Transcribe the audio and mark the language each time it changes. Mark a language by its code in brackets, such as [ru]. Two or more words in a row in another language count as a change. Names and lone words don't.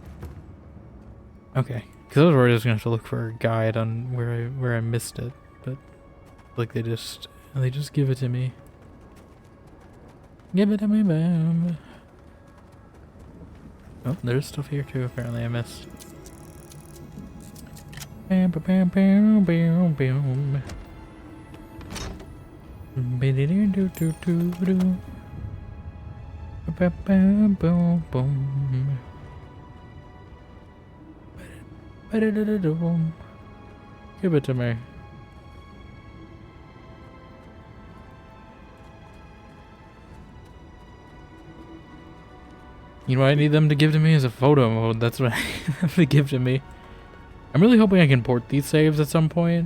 [en] Okay. Because I was worried I was gonna have to look for a guide on where I missed it, but like they just give it to me. Give it to me, bam. Oh, there's stuff here too. Apparently, I missed. Bam, bam, bam, bam, bam. Ba-da-doo-doo-doo-doo. Ba-bam, boom, boom. Ba-da-da-da-doo. Give it to me. You know what I need them to give to me is a photo mode. That's what I need them to give to me. I'm really hoping I can port these saves at some point.